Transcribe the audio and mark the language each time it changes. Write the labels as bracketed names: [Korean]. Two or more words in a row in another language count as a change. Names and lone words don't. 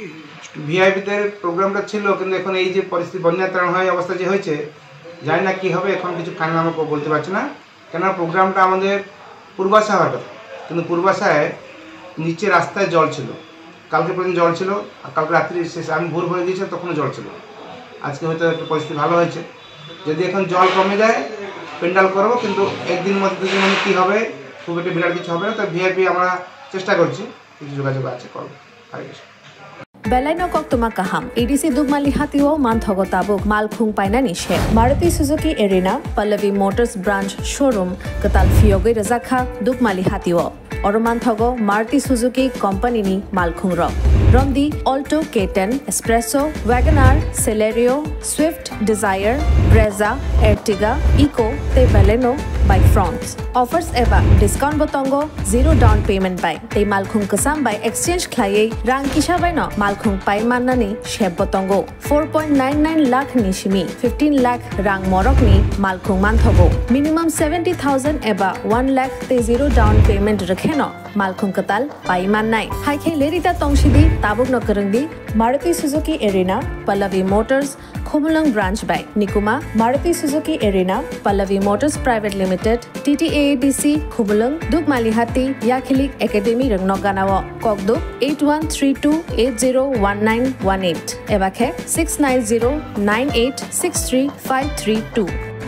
[Bangla] ভিআইপিদের প্রোগ্রামটা ছিল কিন্তু এখন এই যে পরিস্থিতি বন্যা ত্রাণ হয় অবস্থা যে হয়েছে জানি না কী হবে এখন কিছু ফাইনাল আমরা বলতে পারছি না কেননা প্রোগ্রামটা আমাদের পূর্বাশা হওয়ার কথা কিন্তু পূর্বাশায় নিচে রাস্তায় জল ছিল কালকে পর্যন্ত জল ছিল আর কালকে রাত্রি শেষে আমি ভোর হয়ে গিয়েছিলাম তখনও জল ছিল আজকে হয়তো একটু পরিস্থিতি ভালো হয়েছে যদি এখন জল কমে যায় পেন্ডাল করবো কিন্তু একদিন মধ্যে 2 দিন মধ্যে কী হবে খুব একটা বিরাট কিছু হবে না তো ভিআইপি আমরা চেষ্টা করছি কিছু যোগাযোগ আছে করবো হরে কৃষ্ণ [Kok Borok] Belaino koktuma kaham EDC Dugmali Hatio Manthogo Tabuk Malkhung Painani she Maruti Suzuki Arena Pallavi Motors [English] Branch Showroom [Kok Borok] Katal Fioge Razakha Dugmali Hatio Oromanthogo Maruti Suzuki Company ni Malkhung Ro Romdi Alto K10 Espresso Wagoner Celerio Swift Desire Brezza Ertiga Eco te Baleno by [English] Front offers [Kok Borok] eba discount botongo 0 [English] down payment [Kok Borok] by te Malkhung kasam by exchange khlaye rang kisha by no Malkhung pai manani sheb botongo 4.99 lakh nishimi 15 lakh rang morok ni Malkhung manthogo minimum 70,000 eba 1 lakh te 0 [English] down payment [Kok Borok] rakheno Malkhung katal pai mannai haikhe lerita tongshidi tabuk no karangdi Maruti Suzuki Arena Pallavi Motors Khumulang branch by Nikuma Maruti Suzuki Arena Pallavi Motors Private Limited TTAADC Khumulang Dugmalihati Yakhilik Academy Rangnoganawo Kokdo 8132801918 Ebakhe 6909863532